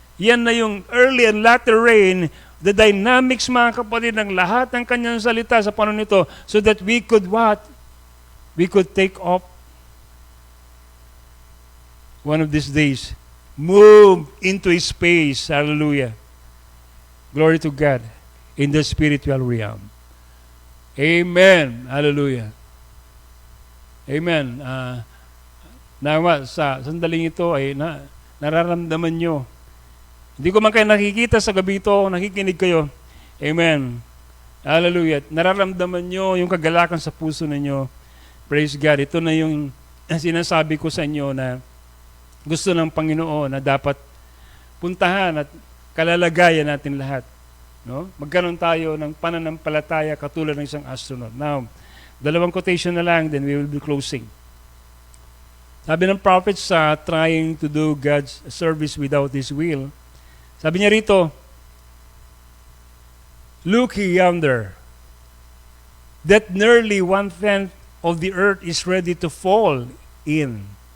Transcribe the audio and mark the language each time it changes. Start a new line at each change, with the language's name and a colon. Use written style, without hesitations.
Filipino: Yan na yung early and latter rain. The dynamics, mga kapatid, ng lahat ng kanyang salita sa panahon nito
English: so that we could what? We could take off one of these days. Move into space. Hallelujah. Glory to God in the spiritual realm. Amen. Hallelujah. Amen.
Filipino: Nawa, sa sandaling ito ay nararamdaman nyo. Hindi ko man kayo nakikita sa gabi ito, nakikinig kayo. Amen. Hallelujah. Nararamdaman nyo yung kagalakan sa puso ninyo.
English: Praise God.
Filipino: Ito na yung sinasabi ko sa inyo na gusto ng Panginoon na dapat puntahan at kalalagayan natin lahat. No? Magkaroon tayo ng pananampalataya katulad ng isang astronaut.
English: Now,
Filipino: dalawang quotation na lang,
English: then we will be closing.
Filipino: Sabi ng
English: prophets trying to do God's service without His will,
Filipino: sabi niya rito,
English: look yonder, that nearly 1/10 of the earth is ready to fall in.